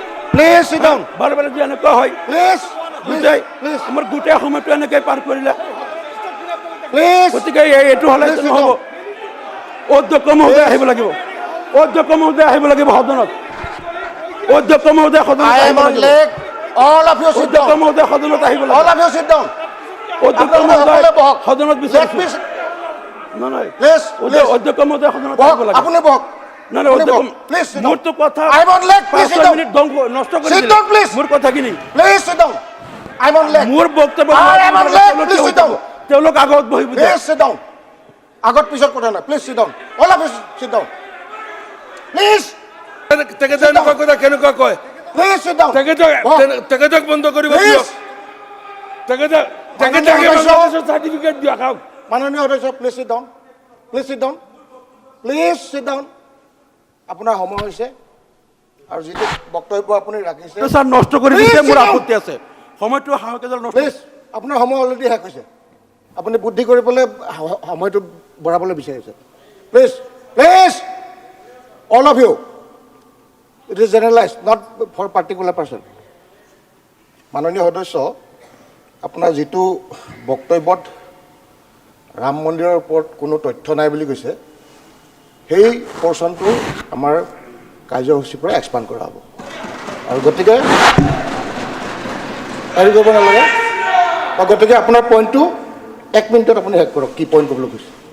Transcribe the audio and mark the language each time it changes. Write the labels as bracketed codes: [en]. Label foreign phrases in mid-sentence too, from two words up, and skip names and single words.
[en] please sit down [as] বাৰে বাৰে যে এনেকুৱা হয় প্লিজ গোটেই আমাৰ গোটেই সময়টো এনেকৈ পাৰ কৰিলে প্লিজ গতিকে এইটো হ'লে নহ'ব অধ্যক্ষ মহোদয় আহিব লাগিব অধ্যক্ষ মহোদয় আহিব লাগিব সদনত অধ্যক্ষ মহোদয় সদনত [en] I am [as] আহিব [en] on [as] লাগিব [en] leg. All of you sit [as] অধ্যক্ষ [en] down. [as] মহোদয় সদনত আহিব [en] All [as] লাগিব [en] of you sit down. [as] অধ্যক্ষ আপোনালোকে মহোদয় সকলোৱে বহক। সদনত [en] Let [as] বিচাৰিছোঁ [en] me [as] নহয় [en] Please, please. [as] অধ্যক্ষ মহোদয় সদনত বহক আহিব লাগিব আপুনি বহক না আপুনি অধ্যক্ষ [en] বহক। Please sit down. [as] মোৰতো কথা [en] I am on leg. Please sit 5 down. [as] মিনিট নষ্ট কৰি [en] Sit [as] দিলে [en] down, please. [as] মোৰ কথাখিনি [en] Please sit down. I am on leg. [as] মোৰ বক্তব্য [en] I am on leg. Please sit down. [as] তেওঁলোক আগত বহিব দিয়ে [en] Please sit down. [as] আগত পিছত কথা নাই [en] প্লিজ sit down. All of you sit down. Please. [as] তেখেতৰ কথা কেনেকুৱা কয় [en] Please sit down. [as] তেখেতক বন্ধ কৰিব [en] Please. [as] তেখেতক চাৰ্টিফিকেট দিয়া খাওক মাননীয় সদস্য [en] প্লিজ sit down. Please sit down. Please sit down. [as] আপোনাৰ সময় হৈছে আৰু যিটো বক্তব্য আপুনি ৰাখিছে স্যাৰ নষ্ট কৰি [en] Please [as] দিছে [en] sit [as] মোৰ [en] down. [as] আপত্তি আছে সময়টো সাহসেডাল নষ্ট প্লিজ আপোনাৰ সময় অলৰেডি শেষ হৈছে আপুনি বুদ্ধি কৰি পেলাই সময়টো বঢ়াবলৈ বিচাৰিছে [en] please please all of you it is generalize not for particular person [as] মাননীয় সদস্য আপোনাৰ যিটো বক্তব্যত ৰাম মন্দিৰৰ ওপৰত কোনো তথ্য নাই বুলি কৈছে সেই পৰ্চনটো আমাৰ কাৰ্যসূচীৰ পৰা এক্সপাণ্ড কৰা হ'ব আৰু গতিকে হেৰি কৰিব নালাগে গতিকে আপোনাৰ পইণ্টটো 1 মিনিটত আপুনি শেষ কৰক কি পইণ্ট ক'বলৈ কৈছে